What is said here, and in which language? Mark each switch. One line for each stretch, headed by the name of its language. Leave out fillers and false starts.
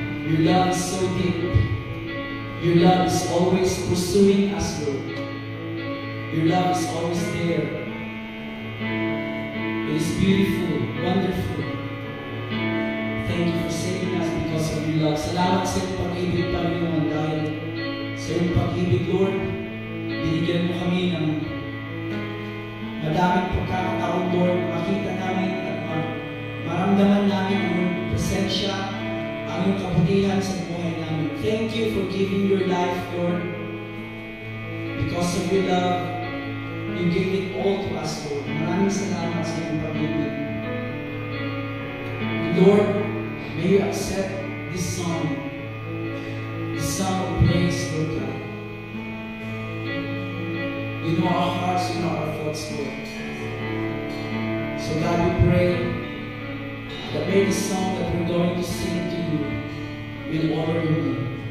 English: Your love is so deep. Your love is always pursuing us, Lord. Your love is always there. It is beautiful, wonderful. Thank you for saving us because of your love.
Filipino: Salamat sa iyong pag-ibig, Panginoon, dahil sa iyong pag-ibig, Lord, binigyan mo kami ng madaming pagkakataon, Lord, makita namin at maramdaman namin ang iyong presensya, ang iyong kabutihan sa buhay namin.
English: Thank you for giving your life, Lord. Because of your love, you gave it all to us, Lord.
Filipino: Maraming salamat sa iyong pag-ibig.
English: Lord, may you accept this song of praise, Lord God. You know our hearts, you know our thoughts, Lord. So God, we pray that may the song that we're going to sing to you will honor your name.